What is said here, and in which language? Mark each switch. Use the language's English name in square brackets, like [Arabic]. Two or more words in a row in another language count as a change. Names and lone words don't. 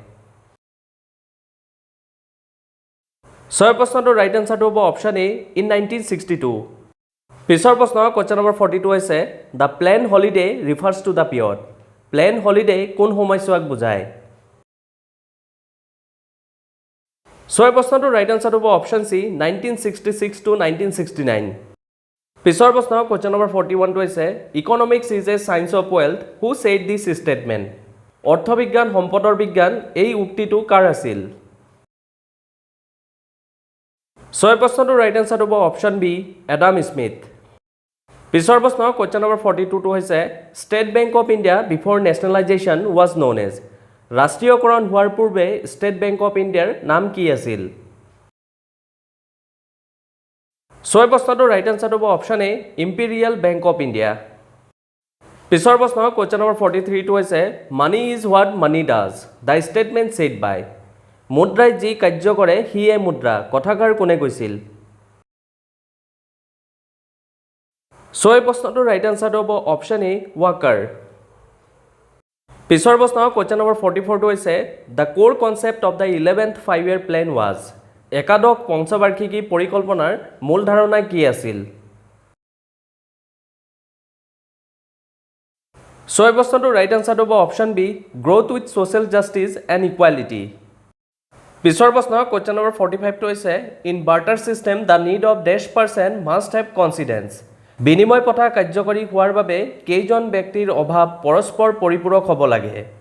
[English] 6 প্ৰশ্নটো right answer হ'ব option A in 1962 [Assamese] পিছৰ প্ৰশ্ন [English] question number 42 হৈছে the plan holiday refers to the period plan holiday [Assamese] কোন সময়ছোৱাক বুজায় [English] 6 প্ৰশ্নটো right answer হ'ব option C 1966 to 1969 [Assamese] পিছৰ প্ৰশ্ন [English] question number 41 [Assamese] টো হৈছে [English] economics is a science of wealth who said this statement [Assamese] অৰ্থবিজ্ঞান সম্পদৰ বিজ্ঞান এই উক্তিটো কাৰ আছিল [English] 6 প্ৰশ্নটো right answer হ'ব option B এডাম স্মিথ [Assamese] পিছৰ প্ৰশ্ন [English] question number 42 [Assamese] টো হৈছে [English] State Bank of India before nationalisation was known as [Assamese] ৰাষ্ট্ৰীয়কৰণ হোৱাৰ পূৰ্বে ষ্টেট বেংক অফ ইণ্ডিয়াৰ নাম কি আছিল [English] 6 প্ৰশ্নটো right answer হ'ব option A ইম্পেৰিয়েল বেংক অফ ইণ্ডিয়া [Assamese] পিছৰ প্ৰশ্ন [English] question number 43 [Assamese] টো হৈছে [English] money is what money does the statement said by [Assamese] মুদ্ৰাই যি কাৰ্য কৰে হিয়ে মুদ্ৰা কথাকাৰ কোনে কৈছিল [English] 6 প্ৰশ্নটো right answer হ'ব option A ৱাকাৰ [Assamese] পিছৰ প্ৰশ্ন [English] question number 44 [Assamese] টো হৈছে [English] the core concept of the 11th 5-year plan was [Assamese] একাদশ পঞ্চবাৰ্ষিকী পৰিকল্পনাৰ মূল ধাৰণা কি আছিল [English] 6 প্ৰশ্নটো right answer হ'ব option B growth with social justice and equality [Assamese] পিছৰ প্ৰশ্ন [English] question number 45 [Assamese] টো হৈছে [English] in barter system the need of desh person must have confidence [Assamese] বিনিময় প্ৰথা কাৰ্যকৰী হোৱাৰ বাবে কেইজন ব্যক্তিৰ অভাৱ পৰস্পৰ পৰিপূৰক হ'ব লাগে